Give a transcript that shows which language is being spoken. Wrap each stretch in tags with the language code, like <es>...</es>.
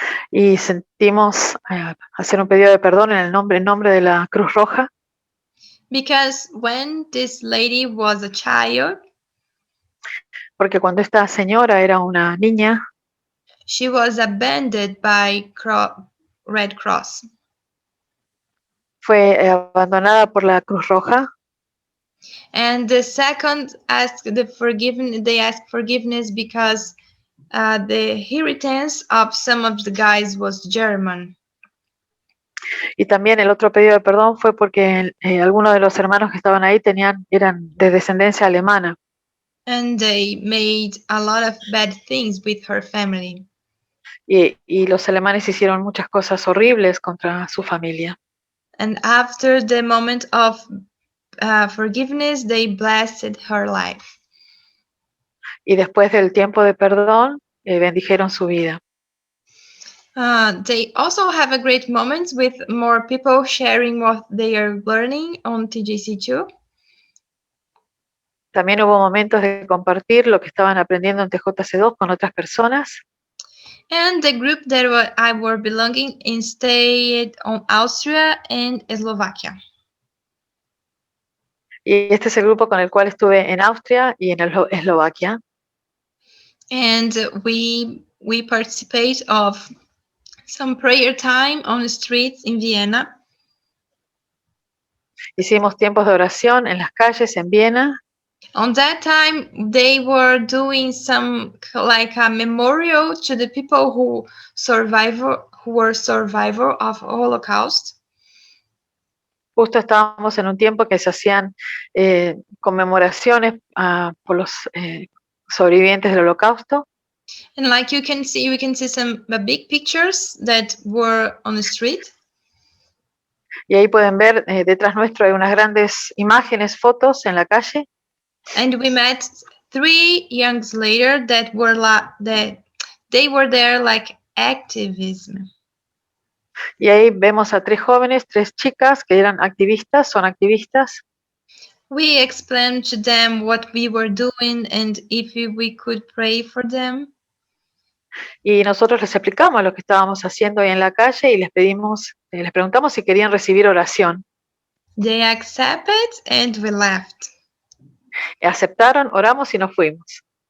<es>Y sentimos hacer un pedido de perdón en el nombre de la Cruz Roja.</es> <en>Because when this lady was a child,</en> <es>porque cuando esta señora era una niña,</es> <en>she was abandoned by Red Cross.</en> <es>Fue abandonada por la Cruz Roja.</es> <en>And the second they asked forgiveness because the inheritance of some of the guys was German.</en> <es>Y también el otro pedido de perdón fue porque algunos de los hermanos que estaban ahí eran de descendencia alemana.</es> <en>And they made a lot of bad things with her family.</en> <es>Y los alemanes hicieron muchas cosas horribles contra su familia.</es> <en>And after the moment of forgiveness, they blessed her life.</en> <es>Y después del tiempo de perdón, bendijeron su vida.</es> <en>They also have a great moments with more people sharing what they are learning on TJC2.</en> <es>También hubo momentos de compartir lo que estaban aprendiendo en TJC2 con otras personas.</es> <en>And the group that I were belonging in stayed on Austria and Slovakia.</en> <es>Y este es el grupo con el cual estuve en Austria y en Eslovaquia.</es> <en>And we participate of some prayer time on the streets in Vienna.</en> <es>Hicimos tiempos de oración en las calles en Viena.</es> <en>On that time, they were doing some like a memorial to the people who were survivor of Holocaust.</en> <es>Justo estábamos en un tiempo que se hacían conmemoraciones por los sobrevivientes del Holocausto.</es> <en>And like you can see, we can see some big pictures that were on the street.</en> <es>Y ahí pueden ver, detrás nuestro hay unas grandes imágenes, fotos en la calle.</es> <en>And we met 3 youngs later that were they were there like activism.</en> <es>Y ahí vemos a 3 jóvenes, 3 chicas que eran activistas, son activistas.</es> <en>We explained to them what we were doing and if we could pray for them.</en> <es>Y nosotros les explicamos lo que estábamos haciendo ahí en la calle y les preguntamos si querían recibir oración.</es> <en>They accepted and we left.</en> <es>Aceptaron, oramos y nos fuimos.</es>